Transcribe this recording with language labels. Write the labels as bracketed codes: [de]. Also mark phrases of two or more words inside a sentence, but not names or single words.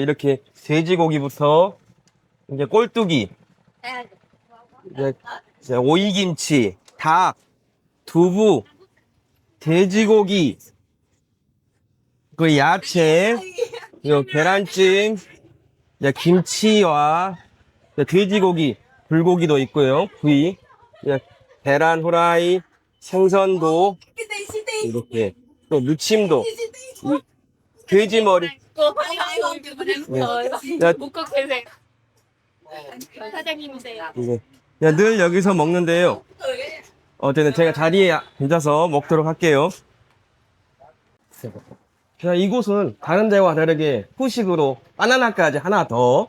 [ko] 이렇게 돼지고기부터 이제 꼴뚜기, 이제 오이김치, 닭, 두부, 돼지고기, 그 야채, 요 계란찜, 이제 김치와 이제 돼지고기, 불고기도 있고요. 구이, 이제 계란 후라이, 생선도 이렇게 또 무침도, 돼지 머리. [vi] cô thấy không chứ mình rồi [ko] 야, 묶어 계세요. 사장님이세요. 네. 야, 늘 여기서 먹는데요. 어쨌든 제가 자리에 앉아서 먹도록 할게요. 자, 이곳은 다른 데와 다르게 후식으로 바나나까지 하나 더.